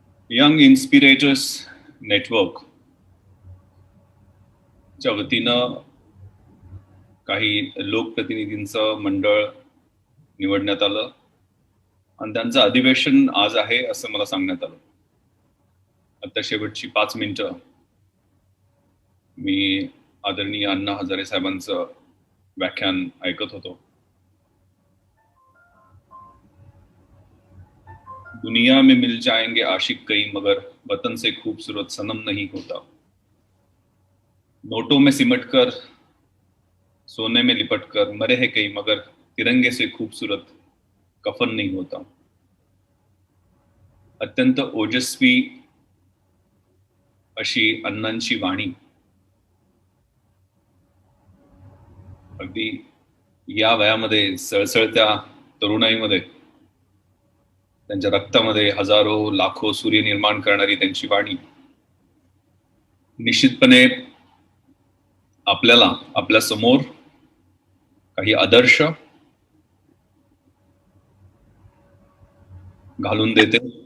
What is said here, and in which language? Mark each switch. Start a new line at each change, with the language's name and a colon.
Marathi: Young Inspirators network च्या वतीनं काही लोकप्रतिनिधींचं मंडळ निवडण्यात आलं आणि त्यांचं अधिवेशन आज आहे असं मला सांगण्यात आलं. आता शेवटची 5 मिनिटं मी आदरणीय अण्णा हजारे साहेबांचं व्याख्यान ऐकत होतो.
Hindi: दुनिया में मिल जाएंगे आशिक कई मगर वतन से खूबसूरत सनम नहीं होता. नोटों में सिमट कर सोने में लिपट कर मरे हैं कई मगर तिरंगे से खूबसूरत कफन नहीं होता.
Marathi: अत्यंत ओजस्वी अशी अण्णांची वाणी अगदी या वयामध्ये सळसळत्या तरुणाईमध्ये त्यांच्या रक्तामध्ये हजारो लाखो सूर्य निर्माण करणारी त्यांची वाणी निश्चितपणे आपल्याला आपल्या समोर काही आदर्श घालून देते.